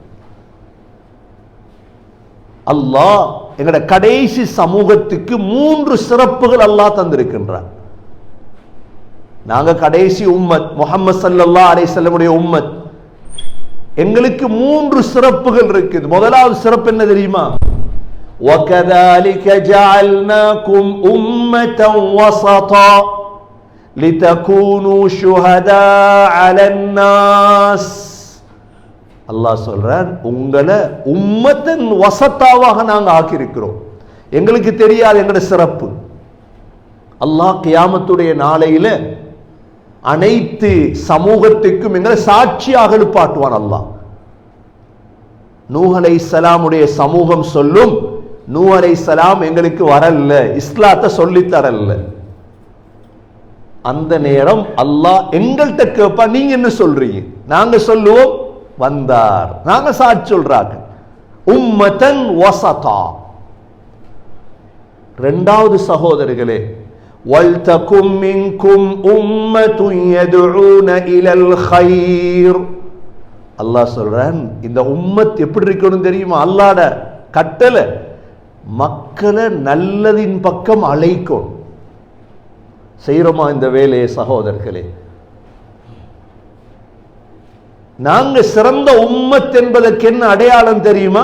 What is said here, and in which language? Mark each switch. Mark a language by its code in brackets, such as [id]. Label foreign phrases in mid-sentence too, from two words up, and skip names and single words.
[ta] அல்லாஹ் எங்கட கடைசி சமூகத்துக்கு 3 சிறப்புகள் அல்லாஹ் தந்திருக்கின்றார். நாங்க கடைசி உம்மத், முஹம்மது [ar] صلى الله عليه وسلم [ta] உடைய உம்மத். எங்களுக்கு 3 சிறப்புகள் இருக்குது. முதலாவது சிறப்பு என்ன தெரியுமா? [ar] وَكَذَلِكَ جَعَلْنَاكُمْ أُمَّةً وَسَطًا لِتَكُونُوا شُهَدَاءَ عَلَى النَّاسِ. [ta] அல்லாஹ் சொல்றான், உங்களை [ar] أمة وسطا [ta] நாங்க ஆக்கியிருக்கிறோம். எங்களுக்கு தெரியாது எங்களுடைய சிறப்பு. அல்லாஹ் கியாமத்துடைய நாளையில அனைத்து சமூகத்துக்கும் எங்களை சாட்சியாக எழுப்பாட்டுவான். அல்லாஹ் நூஹ் அலைஹிஸ்ஸலாமுடைய சமூகம் சொல்லும், நூஹ் அலைஹிஸ்ஸலாம் எங்களுக்கு வரல, இஸ்லாத்தை சொல்லி தரல. அந்த நேரம் அல்லாஹ் எங்கள்கிட்ட கேட்பா, நீங்க என்ன சொல்றீங்க? நாங்க சொல்லுவோம் வந்தார், நாங்க சாட்சி சொல்றாங்க. [ar] أمة وسطا. [ta] இரண்டாவது சகோதரர்களே, [ar] وَلْتَكُنْ مِنْكُمْ أُمَّةٌ يَدْعُونَ إِلَى الْخَيْرِ. [ta] அல்லாஹ் சொல்றான், இந்த உம்மத் எப்படி இருக்கணும் தெரியுமா? அல்லாஹ்ட கட்டளை மக்களை நல்லதின் பக்கம் அழைக்கும். செய்யறோமா இந்த வேலையை சகோதரர்களே? நாங்க சிறந்த உம்மத் என்பதற்கு என்ன அடையாளம் தெரியுமா?